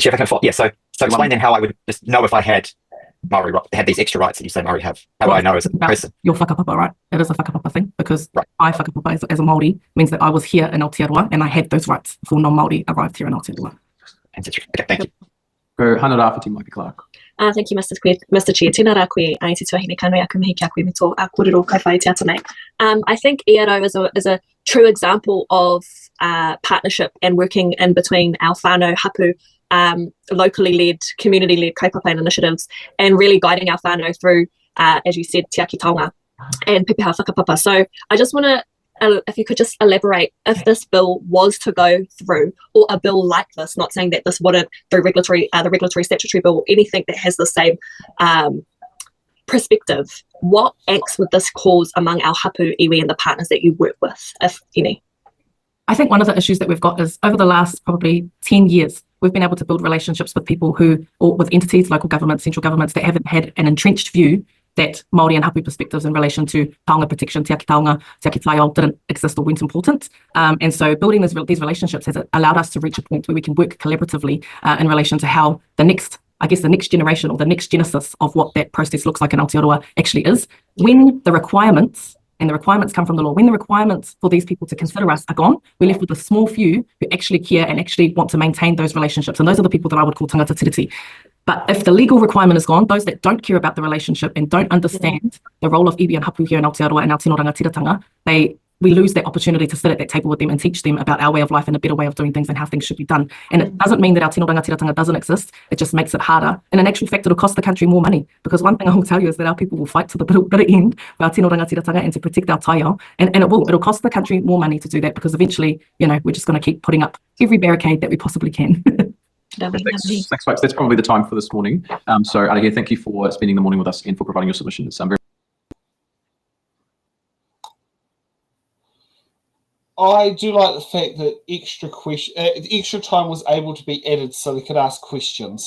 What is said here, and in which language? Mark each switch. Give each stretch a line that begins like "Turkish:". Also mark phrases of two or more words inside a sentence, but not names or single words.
English: Chair, if I can follow, yeah. So explain then how I would just know if I had Māori had these extra rights that you say Māori have. How do I know as a person? Your whakapapa, right? It is a whakapapa thing because my whakapapa as a Māori means that I was here in Aotearoa and I had those rights before non-Māori arrived here in Aotearoa. Okay, thank you. Go Hannah Rafferty, Mikey Clark. Thank you, Mr. Chair.
Māori: Tēnā rā koe, ai te tuahine kanoi aku mihi kia koe me tō kōrero kai whai te ata nei.
English: I think ERO is a true example of partnership and working in between our
Māori: whānau hapu,
English: locally led, community led kaupapa initiatives, and really guiding our whānau through, as you said,
Māori: te aki taonga and pepeha whakapapa.
English: So I just want to, if you could just elaborate, if this bill was to go through, or a bill like this, not saying that this wouldn't, through the regulatory statutory bill, or anything that has the same perspective, what angst would this cause among our hapu, iwi, and the partners that you work with, if any? I think one of the issues that we've got is over the last probably 10 years, we've been able to build relationships with people or with entities, local governments, central governments that haven't had an entrenched view that Māori and hapu perspectives in relation to taonga protection,
Māori: te aki taonga, te aki taiao
English: didn't exist or weren't important. And so building these relationships has allowed us to reach a point where we can work collaboratively in relation to how the next generation or the next genesis of what that process looks like in Aotearoa actually is. When the requirements come from the law, when the requirements for these people to consider us are gone, we're left with a small few who actually care and actually want to maintain those relationships. And those are the people that I would call
Māori: tangata tiriti.
English: But if the legal requirement is gone, those that don't care about the relationship and don't understand the role of iwi and hapu here in Aotearoa and our
Māori: tino rangatiratanga,
English: we lose that opportunity to sit at that table with them and teach them about our way of life and a better way of doing things and how things should be done. And it doesn't mean that our
Māori: tino rangatiratanga
English: doesn't exist. It just makes it harder. And in actual fact, it'll cost the country more money, because one thing I will tell you is that our people will fight to the bitter end for our
Māori: tino rangatiratanga
English: and to protect our taiao. And it'll cost the country more money to do that, because eventually, we're just going to keep putting up every barricade that we possibly can. Thanks, folks. That's probably the time for this morning. So, Alahia, thank you for spending the morning with us and for providing your submissions. I do like the fact that extra time was able to be added so they could ask questions.